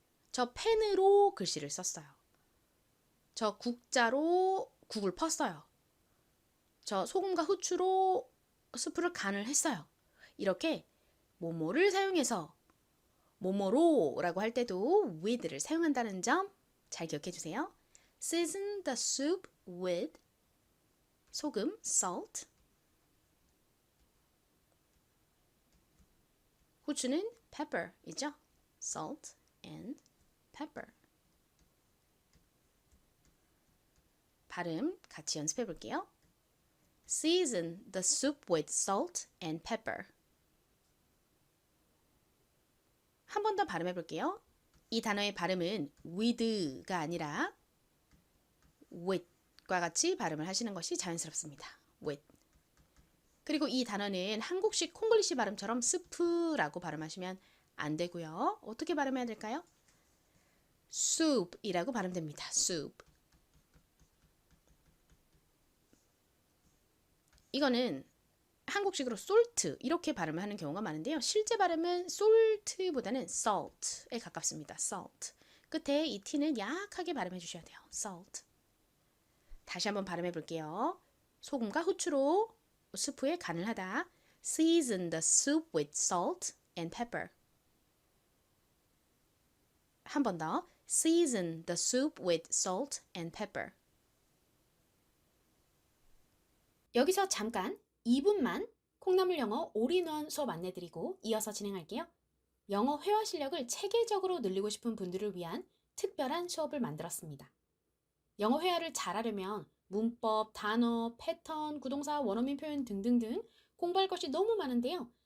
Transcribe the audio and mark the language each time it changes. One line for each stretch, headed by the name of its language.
Korean: 저 펜으로 글씨를 썼어요. 저 국자로 국을 펐어요. 저 소금과 후추로 스프를 간을 했어요. 이렇게 뭐뭐를 사용해서 뭐뭐로라고 할 때도 with를 사용한다는 점 잘 기억해 주세요.
English: Season the soup with 소금, salt.
Korean: 후추는 pepper이죠.
English: salt and pepper.
Korean: 발음 같이 연습해 볼게요.
English: Season the soup with salt and pepper.
Korean: 한 번 더 발음해 볼게요. 이 단어의 발음은 with가 아니라 with과 같이 발음을 하시는 것이 자연스럽습니다.
English: with.
Korean: 그리고 이 단어는 한국식 콩글리시 발음처럼 스프라고 발음하시면 안 되고요. 어떻게 발음해야 될까요? soup이라고 발음됩니다.
English: soup.
Korean: 이거는 한국식으로 salt 이렇게 발음을 하는 경우가 많은데요. 실제 발음은 salt보다는 salt에 가깝습니다.
English: salt.
Korean: 끝에 이 t는 약하게 발음해 주셔야 돼요.
English: salt.
Korean: 다시 한번 발음해 볼게요. 소금과 후추로 스프에 간을 하다.
English: Season the soup with salt and pepper.
Korean: 한 번 더.
English: Season the soup with salt and pepper.
Korean: 여기서 잠깐 2분만 콩나물 영어 올인원 수업 안내드리고 이어서 진행할게요. 영어 회화 실력을 체계적으로 늘리고 싶은 분들을 위한 특별한 수업을 만들었습니다. 영어 회화를 잘하려면 문법, 단어, 패턴, 구동사, 원어민 표현 등등등 공부할 것이 너무 많은데요.